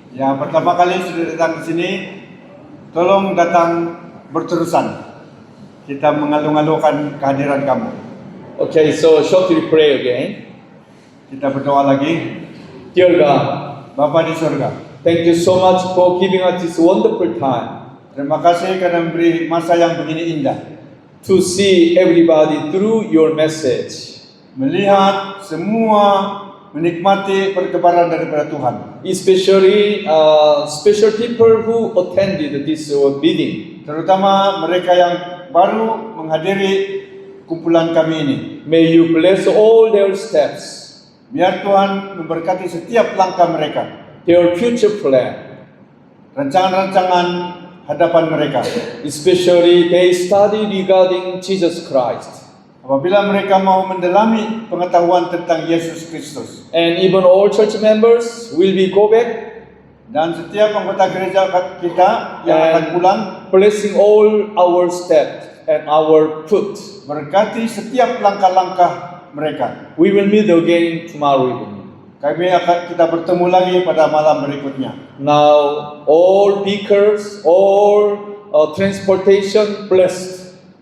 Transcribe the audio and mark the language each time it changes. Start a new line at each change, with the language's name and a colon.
Malay: Yang pertama kali sudah datang ke sini, tolong datang berterusan. Kita mengalu-alukan kehadiran kamu.
English: Okay, so shortly pray again.
Malay: Kita berdoa lagi.
English: Dear God,
Malay: Bapa di surga,
English: thank you so much for giving us this wonderful time
Malay: terima kasih karena memberi masa yang begini indah.
English: to see everybody through your message.
Malay: Melihat semua menikmati perkebaran daripada Tuhan.
English: Especially special people who attended this meeting.
Malay: Terutama mereka yang baru menghadiri kumpulan kami ini.
English: May you bless all their steps,
Malay: Biar Tuhan memberkati setiap langkah mereka.
English: their future plan.
Malay: Rancangan-rancangan hadapan mereka.
English: Especially they study regarding Jesus Christ.
Malay: Apabila mereka mau mendalami pengetahuan tentang Yesus Kristus.
English: And even all church members will be go back
Malay: Dan setiap anggota gereja kita yang akan
English: and
Malay: pulang,
English: blessing all our steps and our foot.
Malay: berkati setiap langkah-langkah mereka.
English: We will meet again tomorrow evening.
Malay: Kita bertemu lagi pada malam berikutnya.
English: Now all vehicles, all transportation blessed.